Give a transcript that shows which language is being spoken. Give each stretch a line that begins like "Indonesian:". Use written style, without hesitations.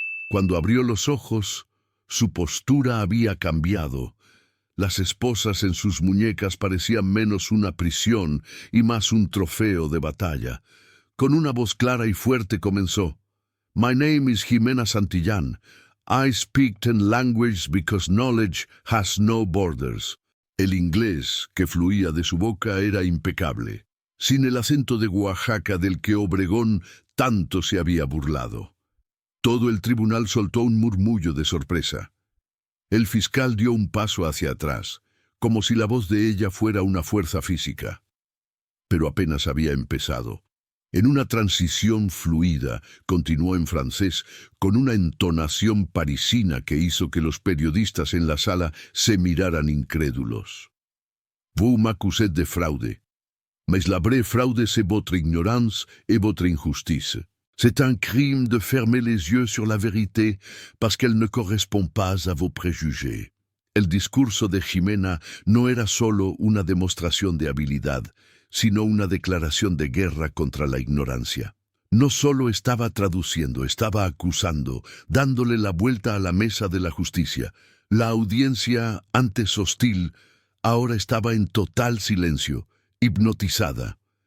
Spanish: Cuando abrió los ojos, su postura había cambiado. Las esposas en sus muñecas parecían menos una prisión y más un trofeo de batalla. Con una voz clara y fuerte comenzó:
English: My name is Jimena Santillán. I speak 10 languages because knowledge has no borders.
Spanish: El inglés que fluía de su boca era impecable, sin el acento de Oaxaca del que Obregón tanto se había burlado. Todo el tribunal soltó un murmullo de sorpresa. El fiscal dio un paso hacia atrás, como si la voz de ella fuera una fuerza física. Pero apenas había empezado. En una transición fluida, continuó en francés, con una entonación parisina que hizo que los periodistas en la sala se miraran incrédulos.
French: Vous m'accusez de fraude. Mais la vraie fraude, c'est votre ignorance et votre injustice. C'est un crime de fermer les yeux sur la vérité parce qu'elle ne correspond pas à vos préjugés.
Spanish: El discurso de Jimena no era solo una demostración de habilidad, sino una declaración de guerra contra la ignorancia. No solo estaba traduciendo, estaba acusando, dándole la vuelta a la mesa de la justicia. La audiencia, antes hostil, ahora estaba en total silencio, hipnotizada.